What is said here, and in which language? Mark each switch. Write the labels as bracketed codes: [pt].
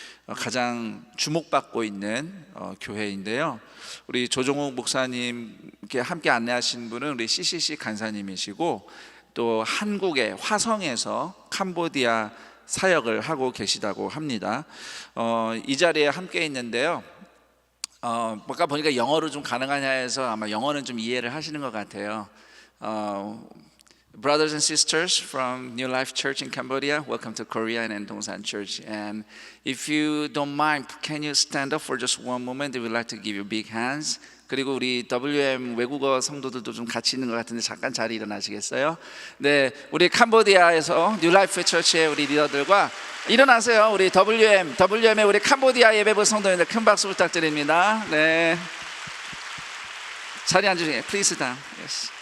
[ko] 가장 주목받고 있는 교회인데요, 우리 조종욱 목사님께 함께 안내하신 분은 우리 CCC 간사님이시고 또 한국의 화성에서 캄보디아 사역을 하고 계시다고 합니다. 이 자리에 함께 있는데요, 아까 보니까 영어로 좀 가능하냐 해서 아마 영어는 좀 이해를 하시는 것 같아요. [en] Brothers and sisters from New Life Church in Cambodia, welcome to Korea and Dongsan Church. And if you don't mind, can you stand up for just one moment? We would like to give you big hands. [ko] 그리고 우리 WM 외국어 성도들도 좀 같이 있는 것 같은데 잠깐 자리 일어나시겠어요? 네, 우리 캄보디아에서 뉴 라이프 처치의 우리 리더들과 일어나세요. 우리 WM의 우리 캄보디아 예배부 성도님들 큰 박수 부탁드립니다. 네, 자리 앉으시게. [en] Please sit down. Yes.